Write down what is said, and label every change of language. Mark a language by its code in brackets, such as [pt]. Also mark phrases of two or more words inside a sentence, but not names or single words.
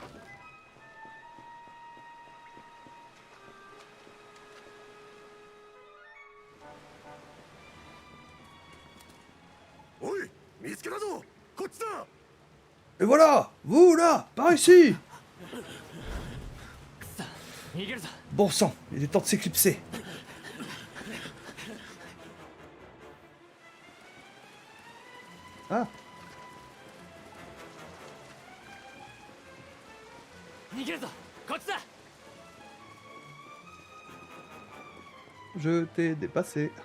[fr] Et voilà, vous là, par ici. [ja] さあ逃げるぞ。 [fr] Bon sang, il est temps de s'éclipser. Ah, [ja] 逃げるぞ。こっちだ。 [fr] je t'ai dépassé.